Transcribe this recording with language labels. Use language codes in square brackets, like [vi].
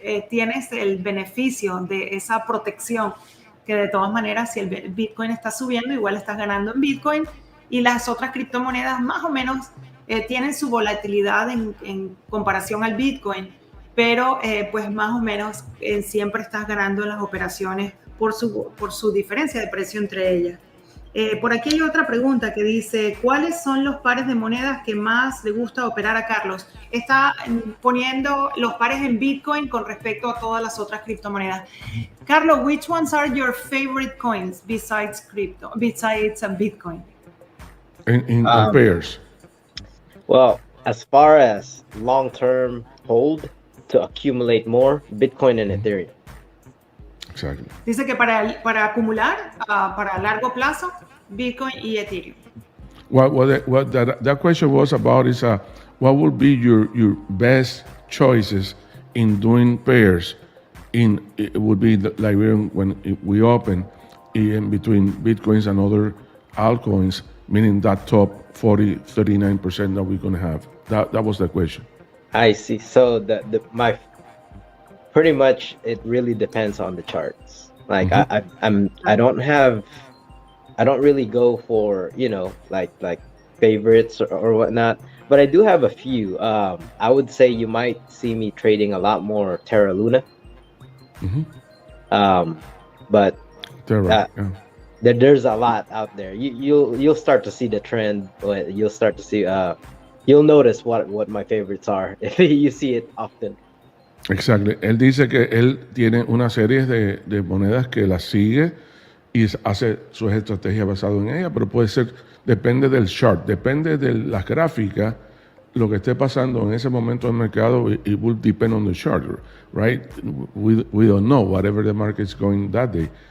[es] tienes el beneficio de esa protección que de todas maneras si el Bitcoin está subiendo igual estás ganando en Bitcoin y las otras criptomonedas más o menos tienen su volatilidad en comparación al Bitcoin, pero pues más o menos siempre estás ganando en las operaciones por su diferencia de precio entre ellas. Por aquí hay otra pregunta que dice, ¿cuáles son los pares de monedas que más le gusta operar a Carlos? Está poniendo los pares en Bitcoin con respecto a todas las otras criptomonedas. [en] Carlos, which ones are your favorite coins besides Bitcoin? In pairs. Well, as far as long-term hold to accumulate more, Bitcoin and Ethereum. Exactly. [es] Dice que para acumular, para largo plazo, Bitcoin y Ethereum. [en] What that question was about is what would be your best choices in doing pairs? It would be like when we open in between Bitcoins and other altcoins, meaning that top 39% that we're going to have. That was the question. I see. So my pretty much it really depends on the charts. Like I don't really go for like favorites or whatnot, but I do have a few. I would say you might see me trading a lot more Terra Luna. But Terra, there's a lot out there. You'll start to see the trend. You'll start to see. You'll notice what my favorites are if you see it often. Exactly. [es] Él dice que él tiene una serie de monedas que las sigue y hace sus estrategias basadas en ellas, pero puede ser, depende del chart, depende de las gráficas, lo que esté pasando en ese momento del mercado, [en] it will depend on the chart, right? We don't know whatever the market's going that day.